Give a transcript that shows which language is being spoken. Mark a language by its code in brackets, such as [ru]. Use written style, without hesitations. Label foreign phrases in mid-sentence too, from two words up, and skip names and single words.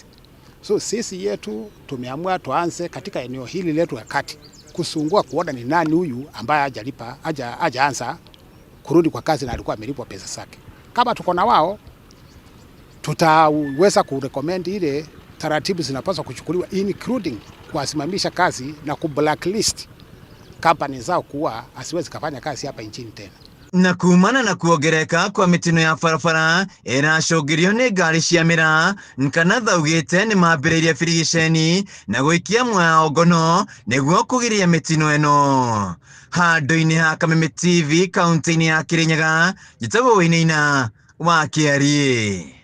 [sw] So sisi yetu tumeamua tuanze katika eneo hili letu ya kati kusungua kuona ni nani huyu ambaye hajaanza kurudi kwa kazi na alikuwa amelipwa pesa zake. Kama tuko na wao, tutaweza kurecommend ile taratibu zinapaswa kuchukuliwa, including kuwasimamisha kazi na kublacklist company zao kuwa asiwezi kufanya kazi hapa nchini tena. [ki] Na kumana na kuongereka kwa mitino ya barabara iracũngĩrĩrio nĩ ngari cia mĩraa, Nkanatha augĩte nĩ mambĩrĩirie birigiceni na gũikia mwao ngono nĩguo kũgiria mitino ĩno. Handũ-inĩ ha Kameme TV kaunti-inĩ ya Kirinyaga, njĩtagwo Wainaina wa Kĩarie.